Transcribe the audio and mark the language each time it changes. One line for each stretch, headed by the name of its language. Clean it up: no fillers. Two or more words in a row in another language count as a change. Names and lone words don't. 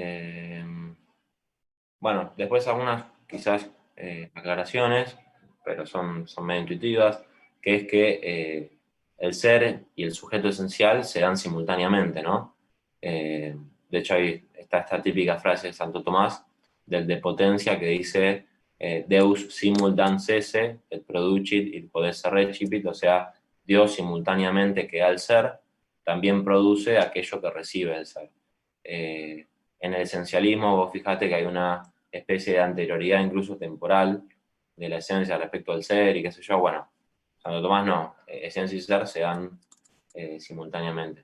Spanish: Bueno, después algunas quizás aclaraciones, pero son medio intuitivas, que es que el ser y el sujeto esencial se dan simultáneamente, ¿no? Eh, de hecho, ahí está esta típica frase de Santo Tomás, del de potencia, que dice
Latin: Deus simul esse, et producit et podesse recipit,
Spanish: o sea, Dios simultáneamente que da el ser, también produce aquello que recibe el ser. En el esencialismo, vos fijate que hay una especie de anterioridad incluso temporal de la esencia respecto al ser y qué sé yo. Bueno, Santo Tomás no, esencia y ser se dan simultáneamente.